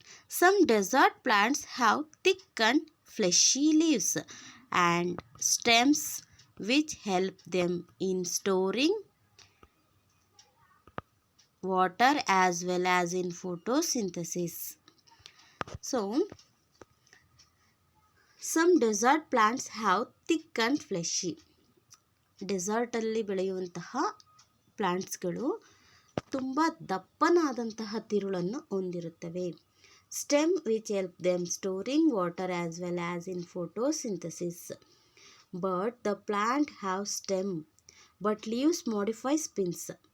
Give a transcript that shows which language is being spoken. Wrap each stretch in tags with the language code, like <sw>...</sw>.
<en>Some desert plants have thick and fleshy leaves and stems which help them in storing water as well as in photosynthesis. So some desert plants have thick and fleshy.</en> <kn>ಡೆಸರ್ಟಲ್ಲಿ ಬೆಳೆಯುವಂತಹ ಪ್ಲಾಂಟ್ಸ್ಗಳು ತುಂಬ ದಪ್ಪನಾದಂತಹ ತಿರುಳನ್ನು ಹೊಂದಿರುತ್ತವೆ.</kn> <en>Stem which help them storing water as well as in photosynthesis. But the plant have stem but leaves modify spines.</en>